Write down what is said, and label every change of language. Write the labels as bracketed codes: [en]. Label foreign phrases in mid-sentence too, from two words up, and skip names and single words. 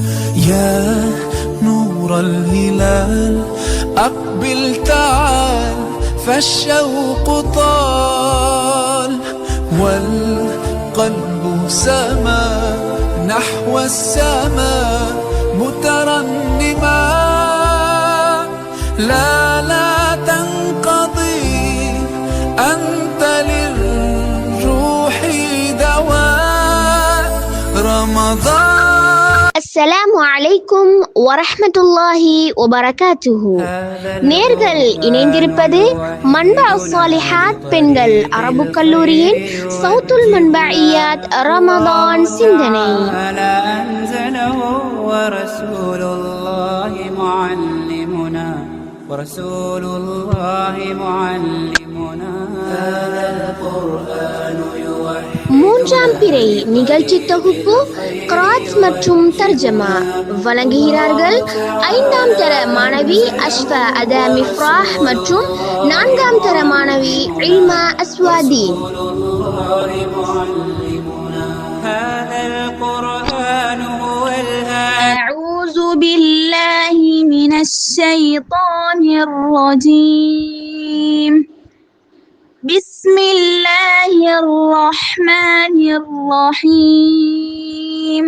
[ar] يا نور الهلال أقبل تعال فالشوق طال والقلب سما نحو السماء مترنما لا تنقضي أنت للروح دواء رمضان. السلام عليكم ورحمة الله وبركاته. [ta] நேர்கள் இணைந்திருப்பது மன்பா ஸாலிஹாத் பெண்கள் அரபு கல்லூரியின் சௌத்துல் மன்பாஇயாத் ரமதான் சிந்தனை. [ar] ورسول الله معلمنا هذا القرآن [ta] மூன்றாம் பிறை நிகழ்ச்சி தொகுப்பு கிராத் மற்றும் தர்ஜமா வழங்குகிறார்கள் 5ஆம் தர மாணவி அஷ்ஃபா அதா மிஃப்ராஹ் மற்றும் 4ஆம் தர மாணவி இல்மா அஸ்வாதி. [ar] أعوذ بالله من الشيطان الرجيم. بسم الله الرحمن الرحيم.